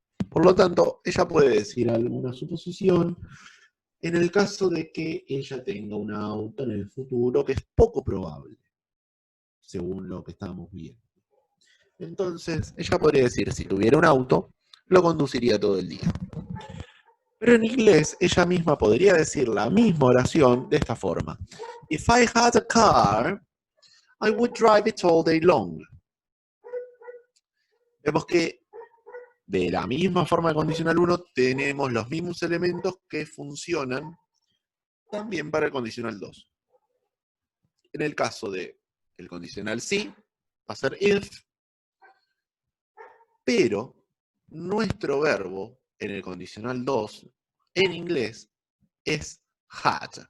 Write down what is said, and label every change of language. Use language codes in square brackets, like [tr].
[es] Por lo tanto, ella puede decir alguna suposición en el caso de que ella tenga un auto en el futuro, que es poco probable, según lo que estamos viendo. Entonces, ella podría decir, si tuviera un auto, lo conduciría todo el día. Pero en inglés, ella misma podría decir la misma oración de esta forma. [en] If I had a car, I would drive it all day long. [es] Vemos que de la misma forma de condicional 1 tenemos los mismos elementos que funcionan también para el condicional 2. En el caso del condicional sí, va a ser if, pero nuestro verbo en el condicional 2, en inglés, es had.